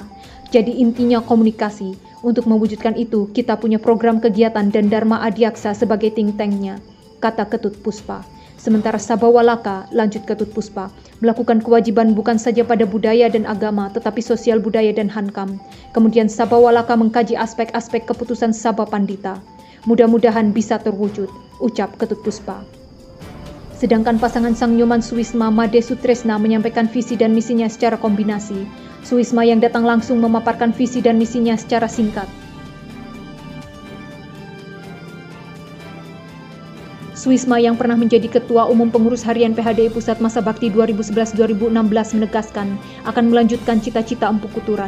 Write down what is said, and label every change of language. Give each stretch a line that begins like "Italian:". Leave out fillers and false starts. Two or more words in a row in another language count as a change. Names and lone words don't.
Indonesian: Jadi intinya komunikasi. Untuk mewujudkan itu, kita punya program kegiatan dan Dharma Adiaksa sebagai
English: think tank-
Indonesian: nya, kata Ketut Puspa. Sementara Sabawalaka, lanjut Ketut Puspa, melakukan kewajiban bukan saja pada budaya dan agama, tetapi sosial budaya dan hankam. Kemudian Sabawalaka mengkaji aspek-aspek keputusan Sabah Pandita. Mudah-mudahan bisa terwujud, ucap Ketut Puspa. Sedangkan pasangan Sang Nyoman Suwisma Made Sutresna menyampaikan visi dan misinya secara kombinasi. Suwisma yang datang langsung memaparkan visi dan misinya secara singkat. Suwisma yang pernah menjadi Ketua Umum Pengurus Harian PHDI Pusat masa bakti 2011-2016 menegaskan akan melanjutkan cita-cita Empu Kuturan.